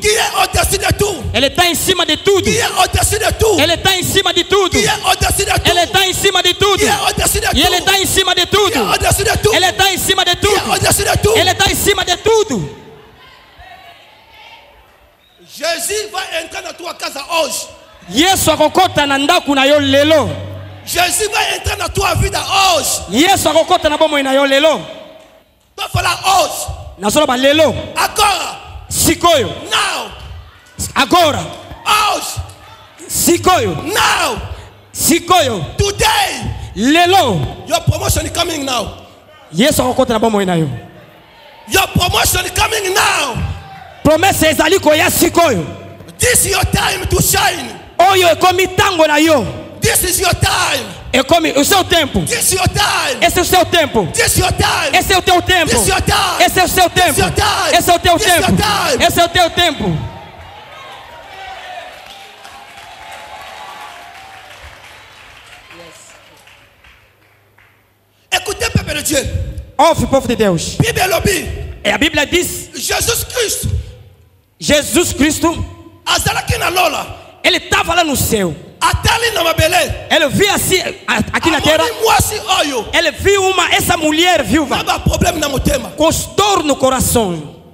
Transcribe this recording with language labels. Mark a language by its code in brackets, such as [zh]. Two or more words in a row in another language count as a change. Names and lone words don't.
[pt] Ele está em cima de tudo. Ele está em cima de tudo. Ele está em cima de tudo. E ele está em cima de tudo. Ele está em cima de tudo. Ele está em cima de tudo. Jesus vai entrar na tua casa hoje. [ln] Yesu akokota na ndaku na yo lelo. [pt] Jesus vai entrar na tua vida hoje. [ln] Yesu akokota na bomo na yo lelo. [pt] Tu falar hoje. [ln] Na solo ba lelo. Agora. Sikoyo. [en] Now. [pt] Agora. Hoje. [ln] Sikoyo. Now. Sikoyo. [en] Today. Lelo. Your promotion is coming now. [ln] Yesu akokota na bomo na yo. [en] Your promotion is coming now. [ln] Promessa ezali ko ya sikoyo. [en] This is your time to shine. [ln] Oyo ekomi tango na yo. [en] This is your time. [pt] É como o seu tempo. [en] This is your time. [pt] Esse é o seu tempo. [en] This is your time. [pt] Esse é o teu tempo. [en] This is your time. [pt] Esse é o seu tempo. Esse é o teu tempo. Esse é o teu tempo. [fr] Écoutez, peuple de Dieu. [pt] Ouve, povo de Deus. E a Bíblia diz: Jesus Cristo. Ele estava lá no céu. Ele viu assim aqui na terra. Ele viu essa mulher viúva com dor no coração.